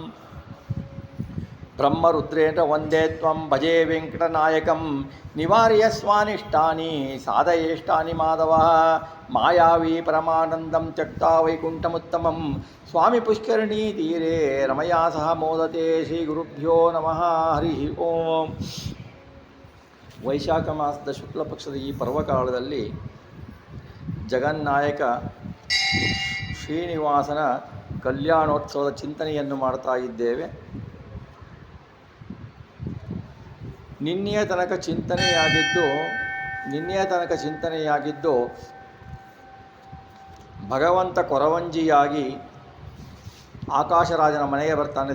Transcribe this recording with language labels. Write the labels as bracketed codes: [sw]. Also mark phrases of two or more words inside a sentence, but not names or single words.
[sa] ब्रह्मरुद्रेण वन्दे त्वं भजे वेङ्कटनायकं निवार्य स्वानिष्टानि साधयेष्टानि माधवः मायावी परमानन्दं त्यक्ता वैकुण्ठमुत्तमं स्वामी पुष्करिणीतीरे रमया सह मोदते श्रीगुरुभ्यो नमः हरिः ಓಂ. [kn] ವೈಶಾಖ ಮಾಸದ ಶುಕ್ಲಪಕ್ಷದ ಈ ಪರ್ವಕಾಲದಲ್ಲಿ ಜಗನ್ನಾಯಕ ಶ್ರೀನಿವಾಸನ ಕಲ್ಯಾಣೋತ್ಸವದ ಚಿಂತನೆಯನ್ನು ಮಾಡ್ತಾ ಇದ್ದೇವೆ. ನಿನ್ನೆಯ ತನಕ ಚಿಂತನೆಯಾಗಿದ್ದು ಭಗವಂತ ಕೊರವಂಜಿಯಾಗಿ ಆಕಾಶರಾಜನ ಮನೆಗೆ ಬರ್ತಾನೆ.